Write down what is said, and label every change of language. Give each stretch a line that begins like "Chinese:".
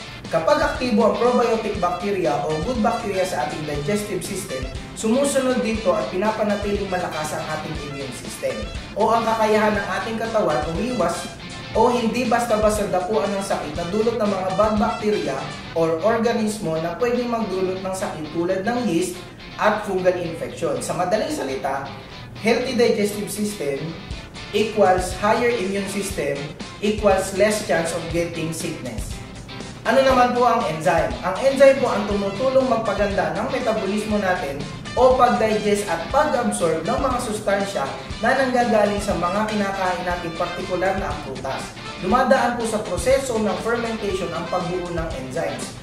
Filipino: Kapag aktibo ang probiotic bacteria o good bacteria sa ating digestive system, sumusunod dito at pinapanatiling malakas ang ating immune system o ang kakayahan ng ating katawan umiwas o hindi basta-basta dapuan ng sakit na dulot ng mga bad bacteria or organismo na pwedeng magdulot ng sakit tulad ng yeast at fungal infection. Sa madaling salita,
English: healthy digestive system equals higher immune system equals less chance of getting sickness.
Filipino: Ano naman po ang enzyme? Ang enzyme po ang tumutulong magpaganda ng metabolismo natin o pag-digest at pag-absorb ng mga sustansya na nanggagaling sa mga kinakain natin, partikular na ang prutas. Dumadaan po sa proseso ng fermentation ang pagbuo ng enzymes.